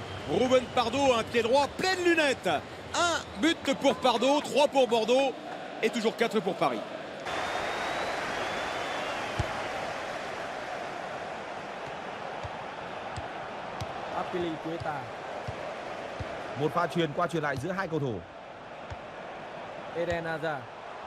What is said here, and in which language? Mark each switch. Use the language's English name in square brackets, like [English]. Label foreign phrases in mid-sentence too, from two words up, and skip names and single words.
[French] Ruben Pardo, un pied droit, pleine lunette. Un but pour Pardo, 3 pour Bordeaux et toujours 4 pour Paris. Azpilicueta. [Vietnamese] Một pha chuyền qua chuyền lại giữa hai cầu thủ. Eden Hazard.